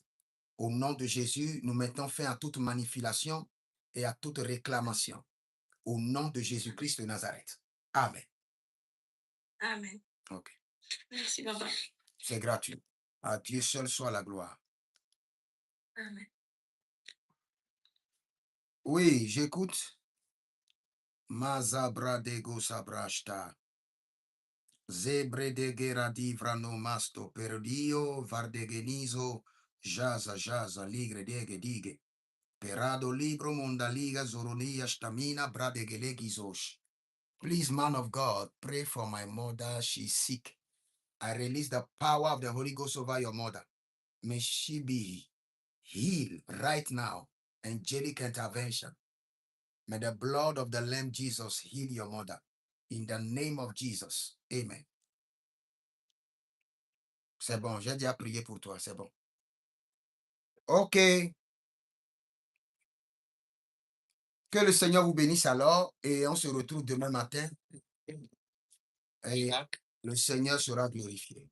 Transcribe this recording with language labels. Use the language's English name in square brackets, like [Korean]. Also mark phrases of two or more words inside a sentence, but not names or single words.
[French] Au nom de Jésus, nous mettons fin à toute manipulation et à toute réclamation. Au nom de Jésus-Christ de Nazareth. Amen. Amen. OK. Merci, papa. C'est gratuit. À Dieu seul soit la gloire. Amen. Oui, j'écoute. Mazabra dego sabrashta. Zebre de geradi vrano masto perdio vardegenizo jaza ligre dege dige. Perado libro mondaliga zoronia stamina bradegelegizosh. [English] Please, man of God, pray for my mother. She's sick. I release the power of the Holy Ghost over your mother. May she be healed right now. Angelic intervention. May the blood of the Lamb Jesus heal your mother. In the name of Jesus. Amen. [French] C'est bon, j'ai déjà prié pour toi, c'est bon. OK. Que le Seigneur vous bénisse alors et on se retrouve demain matin. Et le Seigneur sera glorifié.